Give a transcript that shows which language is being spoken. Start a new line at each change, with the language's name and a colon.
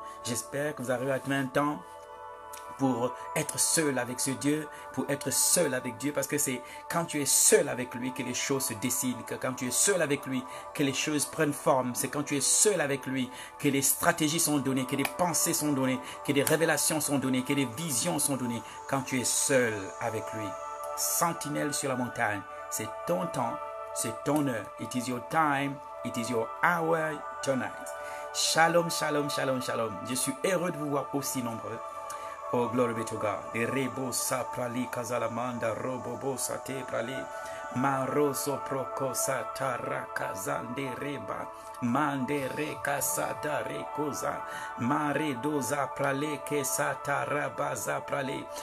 French: J'espère que vous arrivez à trouver un temps pour être seul avec ce Dieu, pour être seul avec Dieu, parce que c'est quand tu es seul avec lui que les choses se dessinent, que quand tu es seul avec lui que les choses prennent forme, c'est quand tu es seul avec lui que les stratégies sont données, que les pensées sont données, que les révélations sont données, que les visions sont données, quand tu es seul avec lui. Sentinelle sur la montagne, c'est ton temps, c'est ton heure.
English: It is your time, it is your hour tonight.
Hebrew: Shalom, shalom, shalom, shalom.
French: Je suis heureux de vous voir aussi nombreux.
English: Oh, glory be to God. De rebo sa prali kazalamanda robobo sa te prali. Maroso proko sa taraka zande reba. Mande reka sa da rekoza. Mare doza prale ke sa tarabaza prale.